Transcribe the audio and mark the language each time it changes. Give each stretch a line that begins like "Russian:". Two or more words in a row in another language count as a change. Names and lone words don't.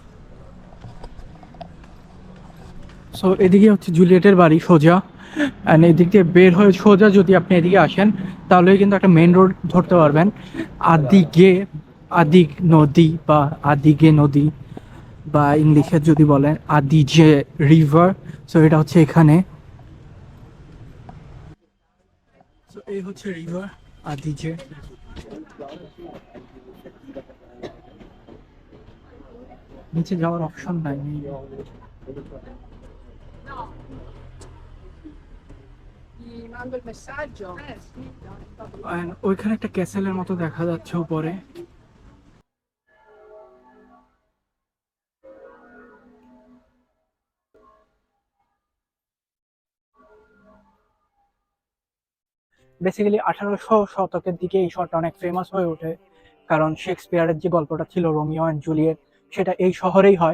Bangla: সো এদিকে হচ্ছে জুলিয়েটের বাড়ি সোজা, অ্যান্ড এদিক দিয়ে বের হয়ে সোজা যদি আপনি এদিকে আসেন তাহলে কিন্তু একটা মেন রোড ধরতে পারবেন, আদিগে, আদিগ নদী বা আদিগে নদী, বা ইংলিশে যদি বলেন আদিজে রিভার। সো এটা হচ্ছে এখানে। সো এই হচ্ছে রিভার আদিজে। নিচে যাওয়ার অপশন নাই।
Italian: Gli mando il messaggio. Sì.
Bangla: And ওইখানে একটা ক্যাসেলের মতো দেখা যাচ্ছে উপরে। বেসিক্যালি 1800 শতকের দিকে এই শহরটা অনেক ফেমাস হয়ে ওঠে, কারণ শেক্সপিয়ারের যে গল্পটা ছিল রোমিও অ্যান্ড জুলিয়েট, সেটা এই শহরেই হয়।